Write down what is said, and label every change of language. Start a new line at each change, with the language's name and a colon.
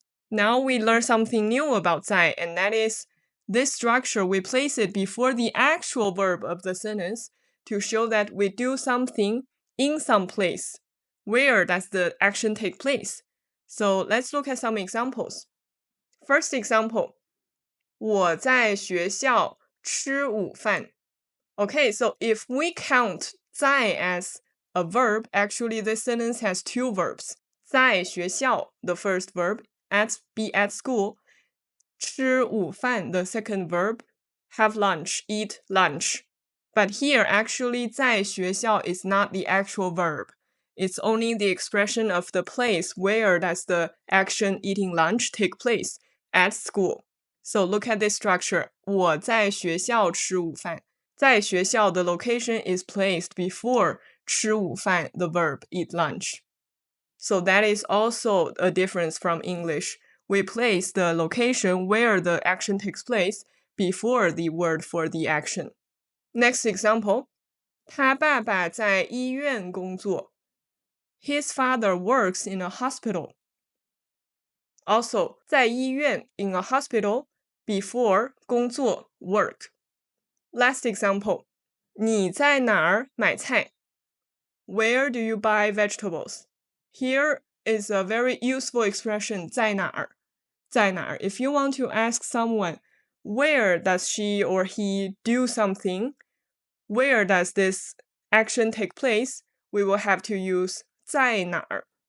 English: Now we learn something new about 在, and that is this structure, we place it before the actual verb of the sentence to show that we do something in some place. Where does the action take place? So let's look at some examples. First example,
Chinese: 我在学校吃午饭.
English: Okay, so if we count 在 as a verb, actually this sentence has two verbs.
Chinese: 在学校,
English: the first verb, be at school.
Chinese: 吃午饭,
English: the second verb, have lunch, eat lunch. But here, actually,
Chinese: 在学校
English: is not the actual verb. It's only the expression of the place where does the action eating lunch take place, at school. So look at this structure.
Chinese: 我在学校吃午饭. 在学校
English: the location is placed before
Chinese: 吃午饭,
English: the verb, eat lunch. So that is also a difference from English. We place the location where the action takes place before the word for the action. Next example,
Chinese: 他爸爸在医院工作.
English: His father works in a hospital. Also,
Chinese: 在医院
English: in a hospital, before 工作 work. Last example,
Chinese: 你在哪儿买菜?
English: Where do you buy vegetables? Here is a very useful expression,
Chinese: 在哪儿?在哪儿?
English: If you want to ask someone, where does she or he do something? Where does this action take place? We will have to use
Chinese: 在哪儿.